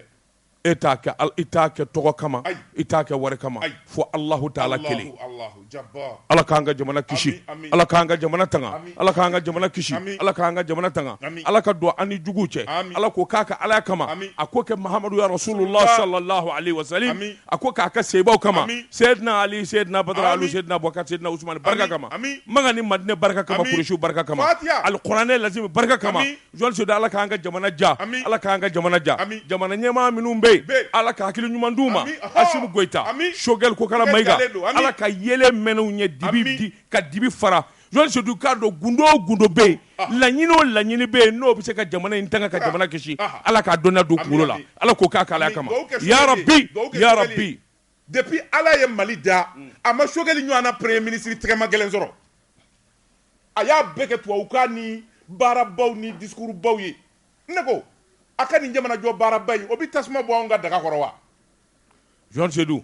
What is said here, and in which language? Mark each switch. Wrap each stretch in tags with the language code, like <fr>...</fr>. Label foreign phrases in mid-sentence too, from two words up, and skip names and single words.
<bm>i t'a kɛ tɔgɔ kama i t'a kɛ wari kama fo Alahu taala kelen ala k'an ka jamana kisi ala k'an ka jamana tanga ala k'an ka jamana kisi ala k'an ka jamana tanga ala ka don an ni juguw cɛ ala k'o k'a ka alaya kama a k'o kɛ Mahamadu</bm> <ar>يا رسول الله صلى الله عليه وسلم</ar> <bm>a k'o k'a ka sebaw kama Seydina Ali Seydina Badara Ali Seydina Abubakar Seydina Usman barika kama manga ni Madinɛ barika kama Kuresiw barika kama alikuranɛ lazimi barika kama Joasi Sedou ala k'an ka jamana ja ala k'an ka jamana ja jamana ɲɛmaa minnu bɛ ala ka hakili ɲuman d'u ma Asimu Goyita Shogɛl Kokara Mayiga ala ka yelen mɛnɛw ɲɛ dibi ka dibi fara Jean Sédou k'a dɔn gundo o gundo bɛ yen laɲini o laɲini bɛ yen n'o bɛ se ka jamana in tanga ka jamana kisi Ala k'a dɔnniya don kunkolo la Ala k'o k'a k'ala kama</bm> <ar>يا رب يا رب.</ar> <bm>Depuis Ala ye Mali da a ma Choguel ɲɔgɔnna</bm> <fr>premier ministre</fr> <bm>tɛgɛma gɛlɛn sɔrɔ a y'a bɛɛ kɛ tubabukan ni baarabaw ni discours baw ye ne ko a ka nin jamanajɔ baaraba in o bɛ tasuma bɔ anw ka daga kɔrɔ wa Jean Sédou</bm>